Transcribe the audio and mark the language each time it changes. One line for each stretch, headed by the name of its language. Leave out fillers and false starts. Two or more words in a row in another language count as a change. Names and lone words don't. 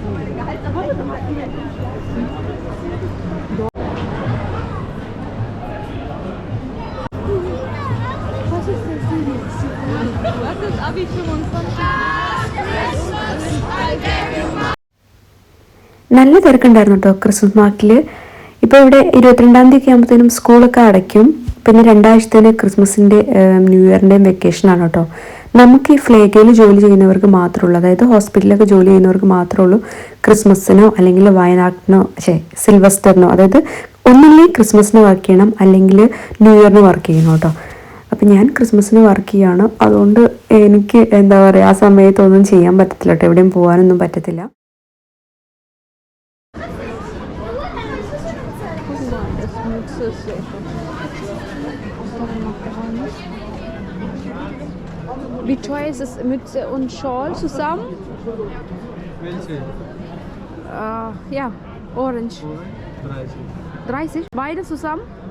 German: Was ist das denn jetzt? Was ist Abi 25?
Malayalam: നല്ല തിരക്കുണ്ടായിരുന്നു കേട്ടോ ക്രിസ്മസ് മാർക്കിൽ. ഇപ്പോൾ ഇവിടെ 22-ാം തീയതി ആകുമ്പോഴത്തേനും സ്കൂളൊക്കെ അടയ്ക്കും. പിന്നെ 2 ആഴ്ചത്തേന് ക്രിസ്മസിൻ്റെ
English: New Year's
Malayalam: വെക്കേഷനാണ് കേട്ടോ. നമുക്ക് ഈ ഫ്ലേഗയിൽ ജോലി ചെയ്യുന്നവർക്ക് മാത്രമേ ഉള്ളൂ, അതായത് ഹോസ്പിറ്റലിലൊക്കെ ജോലി ചെയ്യുന്നവർക്ക് മാത്രമേ ഉള്ളൂ ക്രിസ്മസിനോ അല്ലെങ്കിൽ വയനാട്ടിനോ സിൽവസ്റ്ററിനോ, അതായത് ഒന്നില്ലെങ്കിൽ ക്രിസ്മസിന് വർക്ക് ചെയ്യണം അല്ലെങ്കിൽ
English: New Year
Malayalam: വർക്ക് ചെയ്യണം കേട്ടോ. അപ്പം ഞാൻ ക്രിസ്മസിന് വർക്ക് ചെയ്യുകയാണ്. അതുകൊണ്ട് എനിക്ക് എന്താ പറയുക, ആ സമയത്തൊന്നും ചെയ്യാൻ പറ്റത്തില്ല കേട്ടോ, എവിടെയും പോകാനൊന്നും പറ്റത്തില്ല.
German: Wie teuer ist es, Mütze und Schal zusammen? Welche? Ja, orange. 30. Beide zusammen?